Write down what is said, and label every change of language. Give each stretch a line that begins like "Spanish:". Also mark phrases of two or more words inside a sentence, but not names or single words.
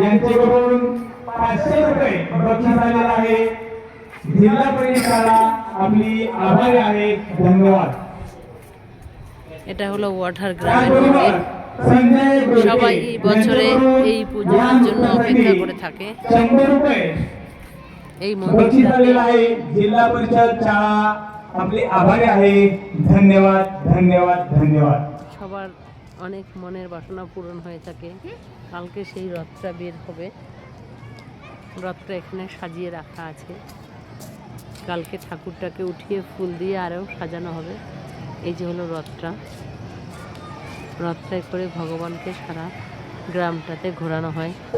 Bangla: এটা হলো ওয়াটার গ্রামের মন্দির। সবাই বছরে এই পুজোর জন্য অপেক্ষা করে থাকে। এই মন্দিরটাতে
Marathi: जिल्हा परिषद शाळा आपले आभारी आहे। धन्यवाद धन्यवाद धन्यवाद।
Bangla: সবার অনেক মনের বাসনা পূরণ হয়ে থাকে। কালকে সেই রথটা বের হবে, রথটা এখানে সাজিয়ে রাখা আছে। কালকে ঠাকুরটাকে উঠিয়ে ফুল দিয়ে আরও সাজানো হবে। এই যে হলো রথটা, রথটায় করে ভগবানকে সারা গ্রামটাতে ঘোরানো হয়।